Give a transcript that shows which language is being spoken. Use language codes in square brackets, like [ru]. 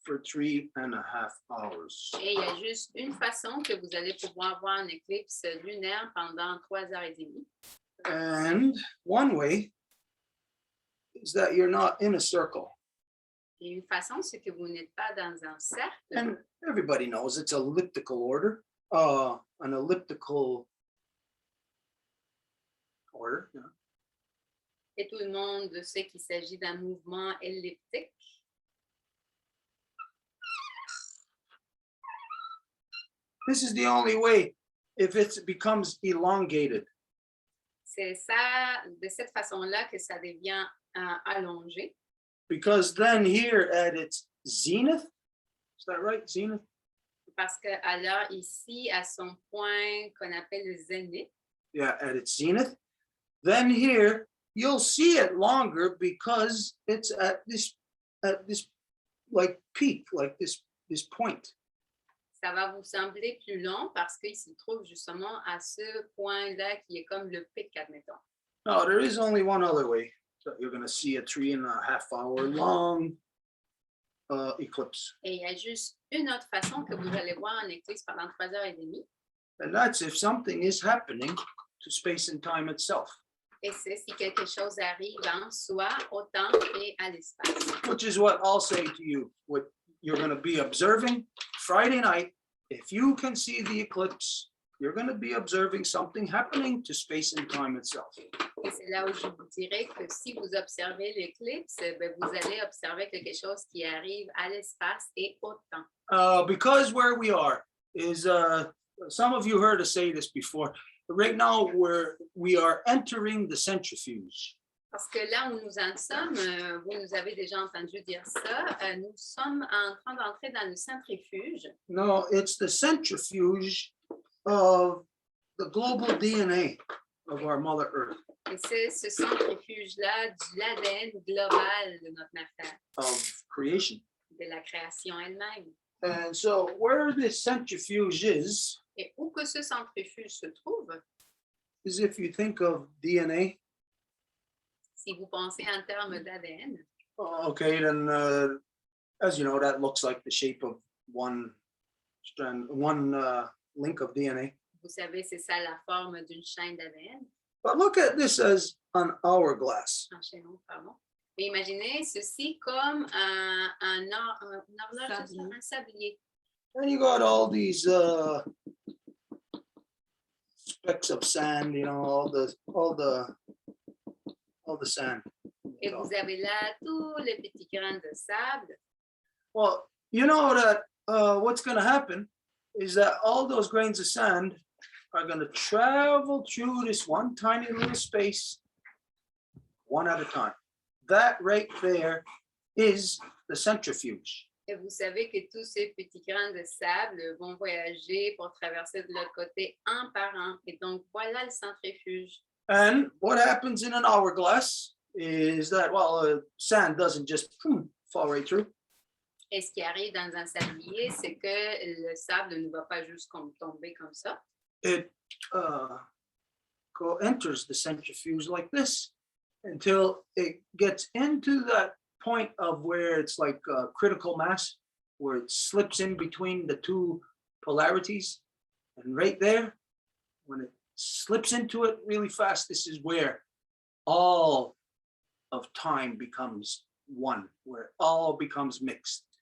[en] for 3.5 hours. [fr] Et il y a juste une façon que vous allez pouvoir voir une éclipse lunaire pendant 3 heures et demie. [en] And one way is that you're not in a circle. [fr] Et une façon, c'est que vous n'êtes pas dans un cercle. [en] And everybody knows it's elliptical order, an elliptical order. Yeah. [fr] Et tout le monde sait qu'il s'agit d'un mouvement elliptique. [en] This is the only way if it becomes elongated. [fr] C'est ça, de cette façon-là que ça devient allongé. [en] Because then here at its zenith, is that right, zenith? [fr] Parce que alors ici, à son point qu'on appelle le zénith, [en] Yeah, at its zenith. Then here you'll see it longer because it's at this like peak, like this point. [fr] ça va vous sembler plus long parce qu'il se trouve justement à ce point-là qui est comme le pic, admettons. [en] No, there is only one other way. So you're going to see a 3.5 hour long eclipse. [fr] Et il y a juste une autre façon que vous allez voir une éclipse pendant 3 heures et demie. [en] And that's if something is happening to space and time itself. [fr] Et c'est si quelque chose arrive en soi, au temps et à l'espace. [en] Which is what I'll say to you. What you're going to be observing Friday night. If you can see the eclipse, you're going to be observing something happening to space and time itself. [fr] Et c'est là où je vous dirais que si vous observez l'éclipse, ben vous allez observer quelque chose qui arrive à l'espace et au temps. [en] Because where we are is, some of you heard us say this before. Right now, we are entering the centrifuge. [fr] Parce que là où nous en sommes, vous nous avez déjà entendu dire ça, nous sommes en train d'entrer dans le centrifuge. [en] No, it's the centrifuge of the global DNA of our Mother Earth. [fr] Et c'est ce centrifuge-là de l'ADN global de notre affaire, [en] Of creation. [fr] de la création elle-même. [en] And so where this centrifuge is [fr] Et où que ce centrifuge se trouve, [en] if you think of DNA, [fr] si vous pensez en termes d'ADN, [en] okay, then as you know, that looks like the shape of one strand, one link of DNA. [fr] vous savez, c'est ça la forme d'une chaîne d'ADN. [en] But look at this as an hourglass. [fr] Un chaînon, pardon. Mais imaginez ceci comme une horloge, Sablier. un sablier. [en] And you got all these specks of sand, you know, all the sand. [fr] Et vous avez là tous les petits grains de sable. [en] Well, you know that what's going to happen is that all those grains of sand are going to travel through this one tiny little space, one at a time. That right there is the centrifuge. [fr] Et vous savez que tous ces petits grains de sable vont voyager pour traverser de l'autre côté un par un. Et donc, voilà le centrifuge. [en] And what happens in an hourglass is that, well, sand doesn't just fall right through. [fr] Et ce qui arrive dans un sablier, c'est que le sable ne va pas juste tomber comme ça. [en] It enters the centrifuge like this until it gets into that point of where it's like critical mass, where it slips in between the two polarities. And right there, when it slips into it really fast, this is where all of time becomes one, where all becomes mixed.